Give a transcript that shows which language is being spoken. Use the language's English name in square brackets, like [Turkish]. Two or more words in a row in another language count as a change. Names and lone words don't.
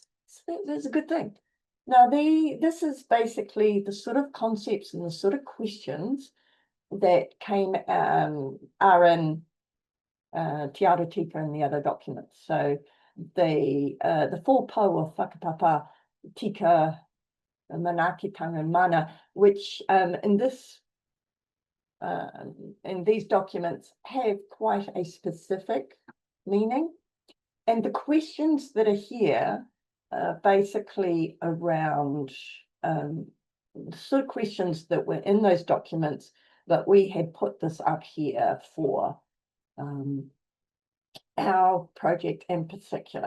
[English] So that's a good thing. Now, this is basically the sort of concepts and the sort of questions that are in Te Ara Tika and the other documents. So the four po of [Māori] whakapapa, tika, manakitanga, [English] and mana, which in these documents have quite a specific meaning. And the questions that are here are basically around the sort of questions that were in those documents, but we had put this up here for our project in particular.